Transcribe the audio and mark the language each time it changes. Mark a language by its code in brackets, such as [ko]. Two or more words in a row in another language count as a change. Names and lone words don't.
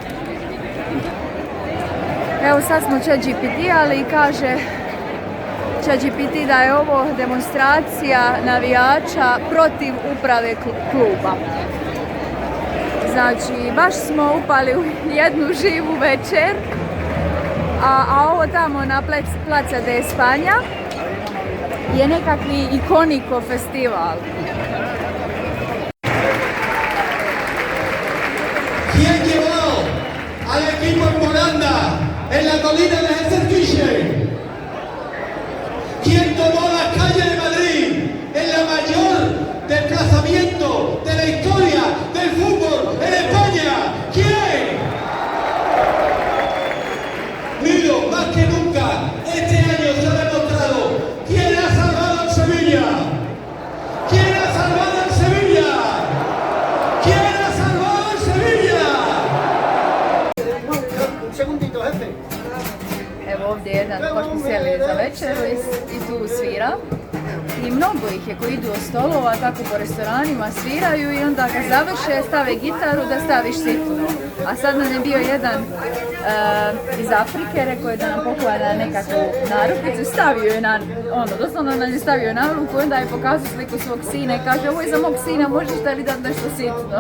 [hr] Evo sad smo ChatGPT-ali i kaže ChatGPT da je ovo demonstracija navijača protiv uprave kluba. Znači, baš smo upali u jednu živu večer, a ovo tamo na Plaza de España je nekakvi ikoniko festival. [es] ¿Quién llevó al equipo en Moranda, en la colina de Jesús? ¿Quién tomó la calle de Madrid en la mayor desplazamiento de la historia del fútbol en España? ¿Quién? Unido más que nunca, este año se ha demostrado quién ha salvado al Sevilla. ¿Quién ha salvado al Sevilla? ¿Quién ha salvado al Sevilla? Un segundito, jefe. [hr] Evo ovdje je jedan, baš smo sjeli za večeru i tu svira. I mnogo ih je koji idu od stolova, tako po restoranima sviraju i onda kad završe stave gitaru da staviš sitnu. A sad nam je bio jedan iz Afrike, rekao je da nam poklanja nekakvu narukvicu, stavio je na, doslovno nam je stavio na ruku, onda je pokazao sliku svog sina i kaže, ovo je za mog sina, možeš da li dati nešto sitno?